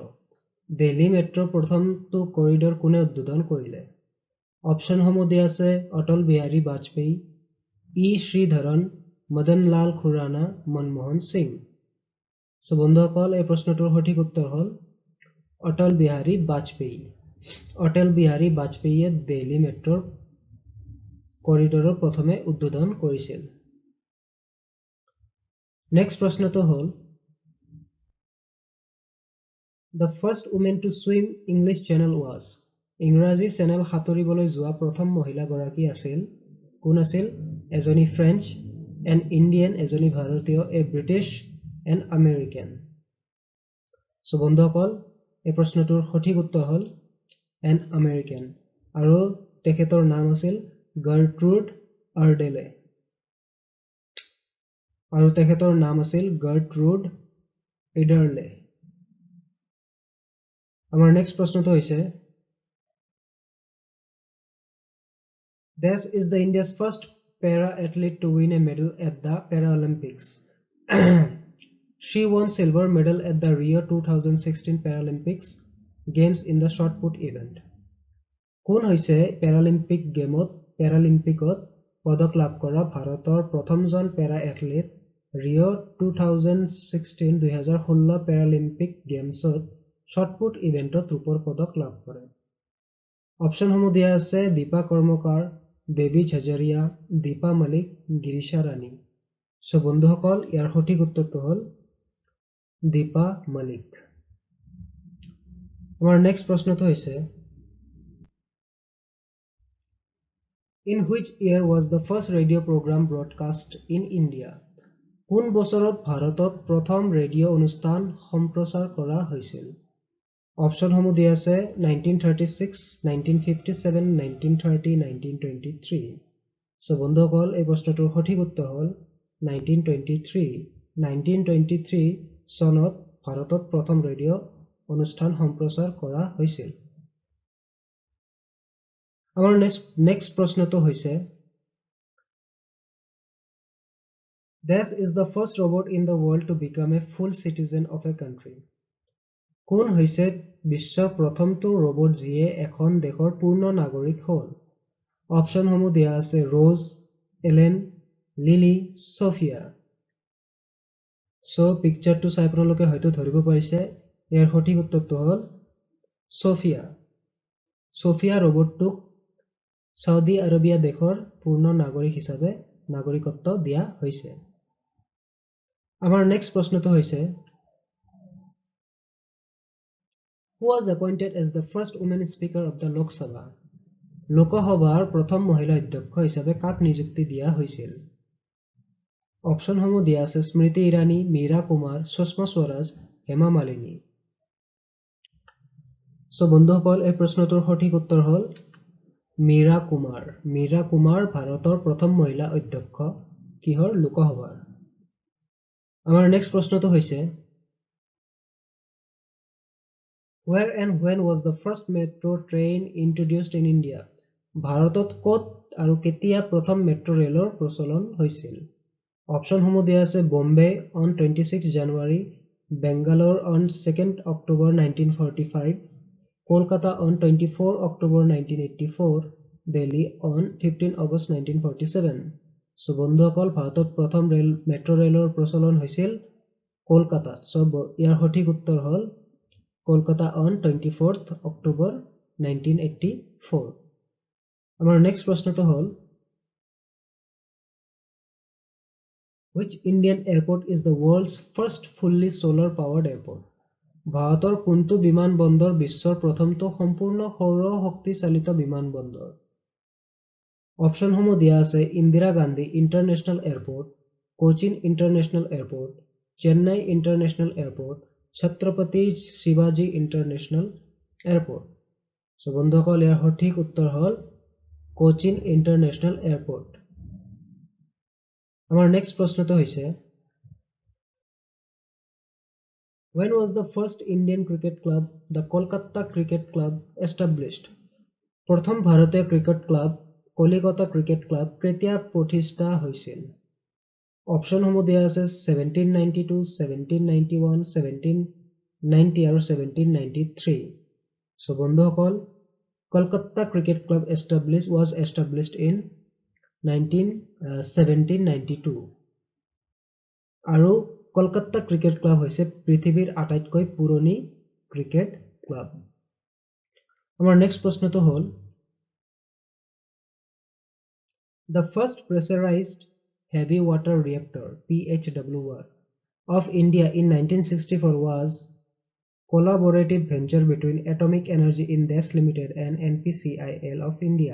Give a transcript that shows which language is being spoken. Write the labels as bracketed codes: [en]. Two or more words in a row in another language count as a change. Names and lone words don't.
[as] Delhi Metro প্ৰথমটো কৰিডৰ কোনে উদ্বোধন কৰিলে? অপচনসমূহ দিয়া আছে অটল বিহাৰী বাজপেয়ী, ই শ্ৰীধৰন, মদন লাল খুৰানা, মনমোহন সিং। সো বন্ধুসকল এই প্ৰশ্নটোৰ সঠিক উত্তৰ হ'ল অটল বিহাৰী বাজপেয়ী। অটল বিহাৰী বাজপেয়ীয়ে দিল্লী মেট্ৰৰ কৰিডৰৰ প্ৰথমে উদ্বোধন কৰিছিল। নেক্সট প্ৰশ্নটো হ'ল [en] The first woman to swim English Channel was [as] ইংৰাজী চেনেল সাঁতুৰিবলৈ যোৱা প্ৰথম মহিলা গৰাকী আছিল কোন আছিল এজনী ফ্ৰেঞ্চ [en] an Indian [as] এজনী ভাৰতীয় [en] a British an American [as] সো বন্ধুসকল এই প্ৰশ্নটোৰ সঠিক উত্তৰ হ'ল [en] an American [as] আৰু তেখেতৰ নাম আছিল গাৰ্ট্ৰুড আৰ্ডেলে আমাৰ নেক্সট প্ৰশ্নটো হৈছে [en] This is the India's first para athlete to win a medal at the Paralympics. She won silver medal at the Rio 2016 Paralympics Games in the shot put event. [as] কোন হৈছে পেৰালিম্পিকত পদক লাভ কৰা ভাৰতৰ প্ৰথমজন পেৰা এথলীট ৰিঅ 2016 পেৰালিম্পিক গেমছত [en] shot put [as] ইভেন্টত ৰূপৰ পদক লাভ কৰে অপচনসমূহ দিয়া আছে দীপা কৰ্মকাৰ দেৱী ঝাজৰিয়া দীপা মালিক গিৰিশা ৰাণী সো বন্ধুসকল ইয়াৰ সঠিক উত্তৰটো হ'ল দীপা মালিক [en] আমাৰ নেক্সট প্ৰশ্নটো হৈছে In which year was the first radio program broadcast in India? [as] কোন বছৰত ভাৰতত প্ৰথম ৰেডিঅ' অনুষ্ঠান সম্প্ৰচাৰ কৰা হৈছিল অপচনসমূহ দিয়া আছে 1936 1957 1930 1923 সো বন্ধুসকল এই প্ৰশ্নটোৰ সঠিক উত্তৰ হ'ল 1923 চনত ভাৰতত প্ৰথম ৰেডিঅ' অনুষ্ঠান সম্প্ৰচাৰ কৰা হৈছিল আমাৰ নেক্সট প্ৰশ্নটো হৈছে [en] This is the first robot in the world to become a full citizen of a country. [as] কোন হৈছে বিশ্বৰ প্ৰথমটো ৰবট যিয়ে এখন দেশৰ পূৰ্ণ নাগৰিক হ'ল? অপচনসমূহ দিয়া আছে ৰ'জ, এলেন, লিলি, সোফিয়া। সো পিকচাৰটো চাই আপোনালোকে হয়তো ধৰিব পাৰিছে ইয়াৰ সঠিক উত্তৰটো হ'ল সোফিয়া। সোফিয়া ৰবটটোক সৌদি আৰবিয়া দেশৰ পূৰ্ণ নাগৰিক হিচাপে নাগৰিকত্ব দিয়া হৈছে। আমাৰ নেক্সট প্ৰশ্নটো হৈছে [en] Who was appointed as the first woman speaker of the Lok Sabha? [as] লোকসভাৰ প্ৰথম মহিলা অধ্যক্ষ হিচাপে কাক নিযুক্তি দিয়া হৈছিল? অপচনসমূহ দিয়া আছে স্মৃতি ইৰাণী, মীৰা কুমাৰ, সুষমা স্বৰাজ, হেমা মালিনী। সো বন্ধুসকল এই প্ৰশ্নটোৰ সঠিক উত্তৰ হ'ল মীৰা কুমাৰ। মীৰা কুমাৰ ভাৰতৰ প্ৰথম মহিলা অধ্যক্ষ কিহৰ লোকসভাৰ। আমাৰ নেক্সট প্ৰশ্নটো হৈছে [en] Where and when was the first metro train introduced in India? [as] ভাৰতত ক'ত আৰু কেতিয়া প্ৰথম মেট্ৰ' ৰেলৰ প্ৰচলন হৈছিল? অপচনসমূহ দিয়া আছে বম্বে [en] on 26 January, Bangalore on 2nd October 1945, Kolkata on 24 October 1984, Delhi on 15 August 1947. [as] সো বন্ধুসকল ভাৰতত প্ৰথম মেট্ৰ' ৰেলৰ প্ৰচলন হৈছিল কলকাতাত। সো ইয়াৰ সঠিক উত্তৰ হ'ল কলকাতা [en] on 24th October 1984. [as] আমাৰ নেক্সট প্ৰশ্নটো হ'ল [en] Which Indian airport is the world's first fully solar powered airport? [as] ভাৰতৰ কোনটো বিমানবন্দৰ বিশ্বৰ প্ৰথমটো সম্পূৰ্ণ সৌৰ শক্তি চালিত বিমানবন্দৰ? অপচনসমূহ দিয়া আছে ইন্দিৰা গান্ধী ইন্টাৰনেশ্যনেল এয়াৰপোৰ্ট, কোচিন ইন্টাৰনেশ্যনেল এয়াৰপোৰ্ট, চেন্নাই ইন্টাৰনেশ্যনেল এয়াৰপোৰ্ট, ছত্ৰপতি শিৱাজী ইন্টাৰনেশ্যনেল এয়াৰপোৰ্ট। সো বন্ধুসকল ইয়াৰ সঠিক উত্তৰ হ'ল কোচিন ইন্টাৰনেশ্যনেল এয়াৰপোৰ্ট। আমাৰ নেক্সট প্ৰশ্নটো হৈছে [en] When was the first Indian cricket club, the Kolkata Cricket Club, established? [as] প্ৰথম ভাৰতীয় ক্ৰিকেট ক্লাব কলিকতা ক্ৰিকেট ক্লাব কেতিয়া প্ৰতিষ্ঠা হৈছিল? অপচনসমূহ দিয়া আছে 1792, 1791, 1790 আৰু 1793। সো বন্ধুসকল কলকাতা ক্ৰিকেট ক্লাব [en] was established in 1792 [as] আৰু কলকাতা ক্ৰিকেট ক্লাব হৈছে পৃথিৱীৰ আটাইতকৈ পুৰণি ক্ৰিকেট ক্লাব। আমাৰ নেক্সট প্ৰশ্নটো হ'ল [en] The first pressurized heavy water reactor PHWR of India in 1964 was collaborative venture between Atomic Energy India Limited and NPCIL of India.